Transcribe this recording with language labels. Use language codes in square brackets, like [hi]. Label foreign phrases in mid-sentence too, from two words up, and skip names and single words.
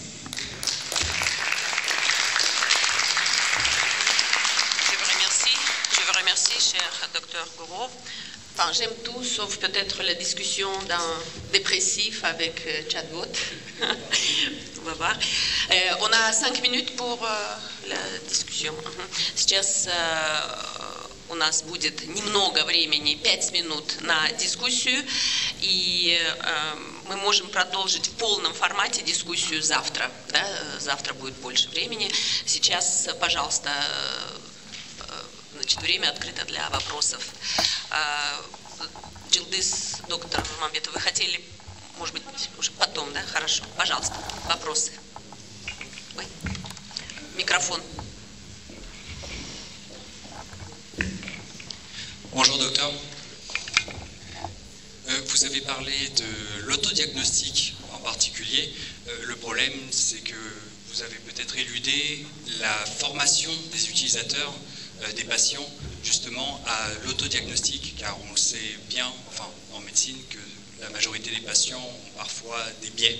[fr] Je vous remercie, cher Dr Gourov. Enfin, j'aime tout, sauf peut-être la discussion d'un dépressif avec chatbot. On va voir. On a 5 minutes pour la discussion. [ru] Сейчас у нас будет немного времени, 5 минут на дискуссию, и мы можем продолжить в полном формате дискуссию завтра. Да? Завтра будет больше времени. Сейчас, пожалуйста, значит, время открыто для вопросов. Джилдыз, доктор Нурмамбетов, вы хотели, может быть, уже потом, да? Хорошо. Пожалуйста, вопросы. Ой. [fr] Microphone. Bonjour docteur. Vous avez parlé de l'autodiagnostic en particulier. Le problème, c'est que vous avez peut-être éludé la formation des utilisateurs, des patients, justement, à l'autodiagnostic, car on le sait bien, enfin, en médecine, que la majorité des patients ont parfois des biais.